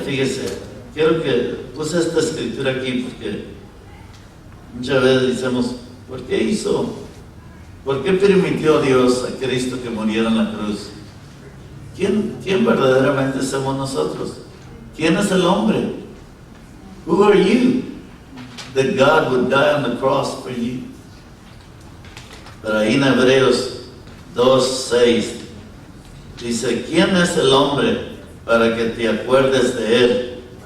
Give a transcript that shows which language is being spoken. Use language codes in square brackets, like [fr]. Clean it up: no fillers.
[es] Fíjese, quiero que puse esta escritura aquí porque muchas veces decimos, ¿por qué permitió Dios a Cristo que muriera en la cruz? ¿Quién verdaderamente somos nosotros? ¿Quién es el hombre? [en] Who are you that God would die on the cross for you? [es] Pero ahí en Hebreos 2:6 dice, ¿quién es el hombre para que te acuerdes de él?